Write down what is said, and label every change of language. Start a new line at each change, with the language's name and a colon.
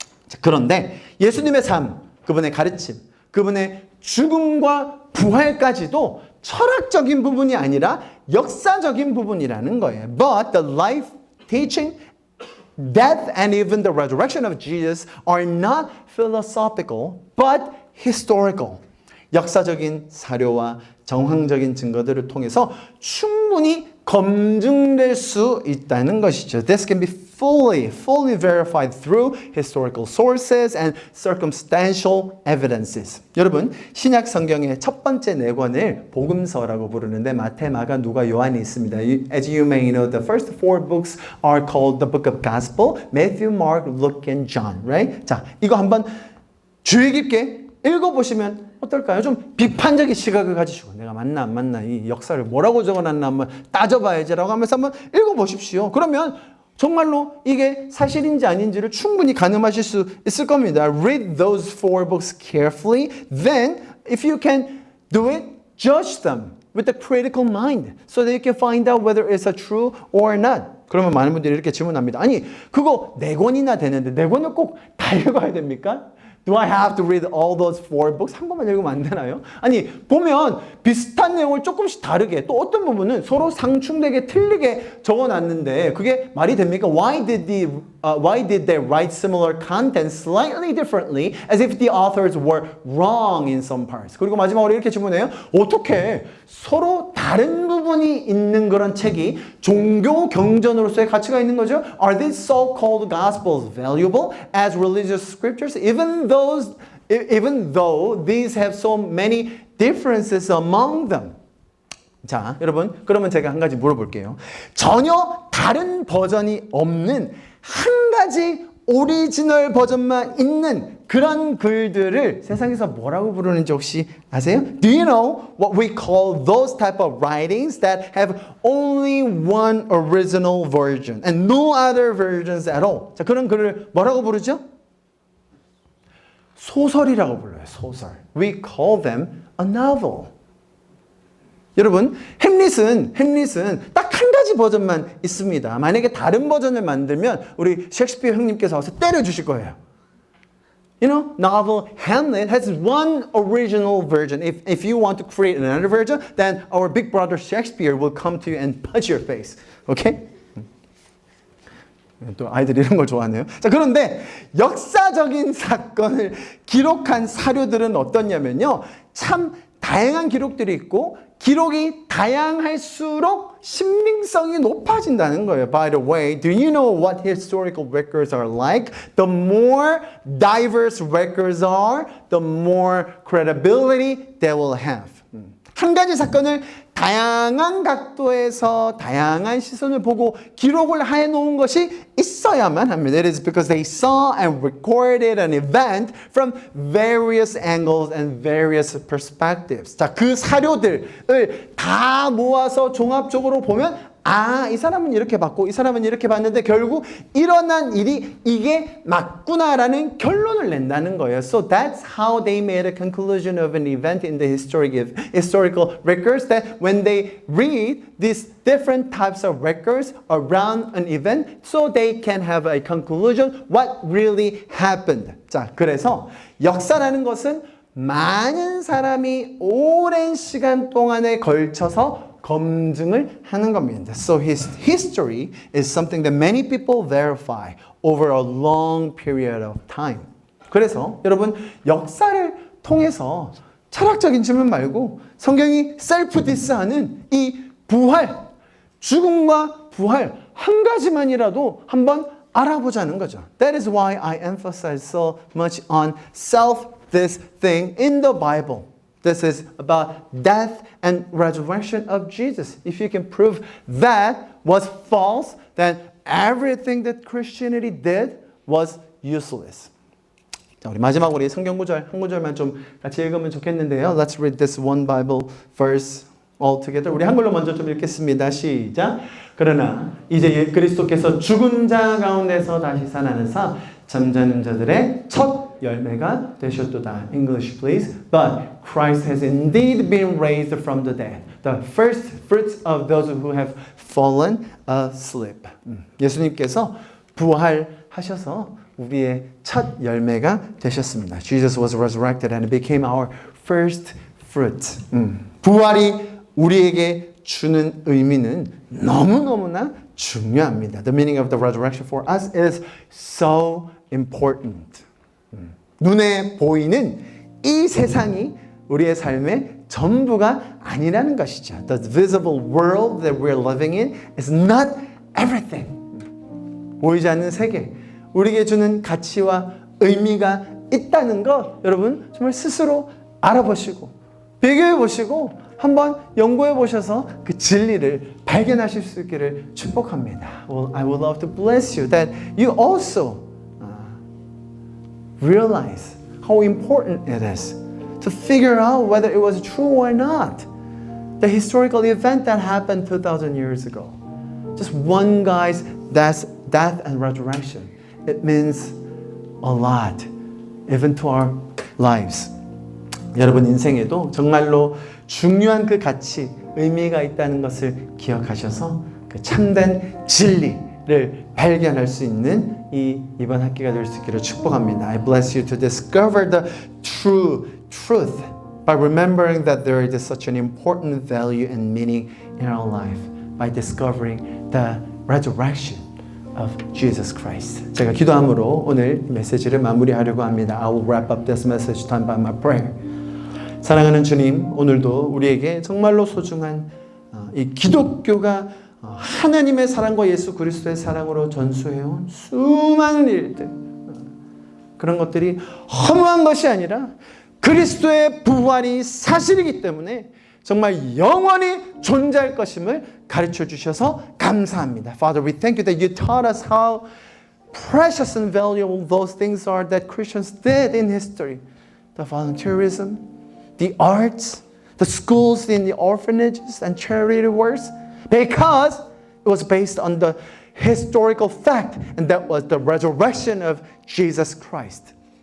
Korean: 자, 그런데 예수님의 삶, 그분의 가르침, 그분의 죽음과 부활까지도 철학적인 부분이 아니라 역사적인 부분이라는 거예요.
English: But the life, teaching, death, and even the resurrection of Jesus are not philosophical, but historical.
Korean: 역사적인 사료와 정황적인 증거들을 통해서 충분히 검증될 수 있다는 것이죠.
English: This can be fully verified through historical sources and circumstantial evidences.
Korean: 여러분, 신약 성경의 첫 번째 네 권을 복음서라고 부르는데 마태, 마가, 누가, 요한이 있습니다.
English: As you may know, the first four books are called the book of gospel, Matthew, Mark, Luke, and John, right?
Korean: 자, 이거 한번 주의 깊게 읽어보시면 어떨까요? 좀 비판적인 시각을 가지시고 내가 맞나 안 맞나 이 역사를 뭐라고 적어놨나 한번 따져봐야지라고 하면서 한번 읽어보십시오. 그러면 정말로 이게 사실인지 아닌지를 충분히 가늠하실 수 있을 겁니다.
English: Read those four books carefully. Then, if you can do it, judge them with a critical mind so that you can find out whether it's a true or not.
Korean: 그러면 많은 분들이 이렇게 질문합니다. 아니, 그거 네 권이나 되는데 네 권을 꼭 다 읽어야 됩니까?
English: Do I have to read all those four books?
Korean: 한 권만 읽으면 안 되나요? 아니, 보면 비슷한 내용을 조금씩 다르게 또 어떤 부분은 서로 상충되게 틀리게 적어놨는데 그게 말이 됩니까?
English: Why did they write similar content slightly differently as if the authors were wrong in some parts?
Korean: 그리고 마지막으로 이렇게 질문해요. 어떻게 서로 다른 부분이 있는 그런 책이 종교 경전으로서의 가치가 있는 거죠?
English: Are these so-called gospels valuable as religious scriptures? Even though these have so many differences among them.
Korean: 자, 여러분, 그러면 제가 한 가지 물어볼게요. 전혀 다른 버전이 없는 한 가지 오리지널 버전만 있는 그런 글들을 세상에서 뭐라고 부르는지 혹시 아세요?
English: Do you know what we call those type of writings that have only one original version and no other versions at all?
Korean: 자, 그런 글을 뭐라고 부르죠? 소설이라고 불러요. 소설.
English: We call them a novel.
Korean: 여러분, 햄릿은 딱 한 가지 버전만 있습니다. 만약에 다른 버전을 만들면 우리 셰익스피어 형님께서 와서 때려주실 거예요.
English: novel Hamlet has one original version. If you want to create another version, then our big brother Shakespeare will come to you and punch your face. Okay?
Korean: 또 아이들이 이런 걸 좋아하네요. 자, 그런데 역사적인 사건을 기록한 사료들은 어떻냐면요. 참 다양한 기록들이 있고 기록이 다양할수록 신빙성이 높아진다는 거예요.
English: By the way, do you know what historical records are like? The more diverse records are, the more credibility they will have.
Korean: 한 가지 사건을 다양한 각도에서 다양한 시선을 보고 기록을 해놓은 것이 있어야만 합니다.
English: It is because they saw and recorded an event from various angles and various perspectives.
Korean: 자, 그 사료들을 다 모아서 종합적으로 보면 이 사람은 이렇게 봤고 이 사람은 이렇게 봤는데 결국 일어난 일이 이게 맞구나라는 결론을 낸다는 거예요.
English: So that's how they made a conclusion of an event in the historical records, that when they read these different types of records around an event, so they can have a conclusion what really happened.
Korean: 자, 그래서 역사라는 것은 많은 사람이 오랜 시간 동안에 걸쳐서 검증을 하는 겁니다.
English: So his history is something that many people verify over a long period of time.
Korean: 그래서 여러분 역사를 통해서 철학적인 질문 말고 성경이 셀프 디스하는 이 부활, 죽음과 부활 한 가지만이라도 한번 알아보자는 거죠.
English: That is why I emphasize so much on self this thing in the Bible. This is about death and resurrection of Jesus. If you can prove that was false, then everything that Christianity did was useless.
Korean: 자, 우리 마지막으로 이 성경 구절 한 구절만 좀 같이 읽으면 좋겠는데요.
English: Let's read this one Bible verse all together.
Korean: 우리 한글로 먼저 좀 읽겠습니다. 시작. 그러나 이제 그리스도께서 죽은 자 가운데서 다시 살아나사 잠자는 자들의 첫 열매가 되셨도다.
English: English please. But Christ has indeed been raised from the dead, the first fruits of those who have fallen asleep.
Korean: 예수님께서 부활하셔서 우리의 첫 열매가 되셨습니다.
English: Jesus was resurrected and became our first fruit.
Korean: 부활이 우리에게 주는 의미는 너무너무나 중요합니다.
English: The meaning of the resurrection for us is so important.
Korean: 눈에 보이는 이 세상이 우리의 삶의 전부가 아니라는 것이죠.
English: The visible world that we're living in is not everything.
Korean: 보이지 않는 세계, 우리에게 주는 가치와 의미가 있다는 것 여러분 정말 스스로 알아보시고 비교해 보시고 한번 연구해 보셔서 그 진리를 발견하실 수 있기를 축복합니다.
English: Well, I would love to bless you that you also realize how important it is to figure out whether it was true or not. The historical event that happened 2,000 years ago. Just one guy's death and resurrection. It means a lot, even to our lives.
Korean: 여러분 인생에도 정말로 중요한 그 가치, 의미가 있다는 것을 기억하셔서 그 참된 진리를 발견할 수 있는 이번 학기가 될 수 있기를 축복합니다.
English: I bless you to discover the true truth by remembering that there is such an important value and meaning in our life by discovering the resurrection of Jesus Christ.
Korean: 제가 기도함으로 오늘 메시지를 마무리하려고 합니다.
English: I will wrap up this message time by my prayer.
Korean: 사랑하는 주님, 오늘도 우리에게 정말로 소중한 이 기독교가 하나님의 사랑과 예수 그리스도의 사랑으로 전수해온 수많은 일들, 그런 것들이 허무한 것이 아니라 그리스도의 부활이 사실이기 때문에 정말 영원히 존재할 것임을 가르쳐 주셔서 감사합니다.
English: Father, we thank you that you taught us how precious and valuable those things are that Christians did in history. The volunteerism, the arts, the schools in the orphanages and charity works, because it was based on the historical fact, and that was the resurrection of Jesus Christ.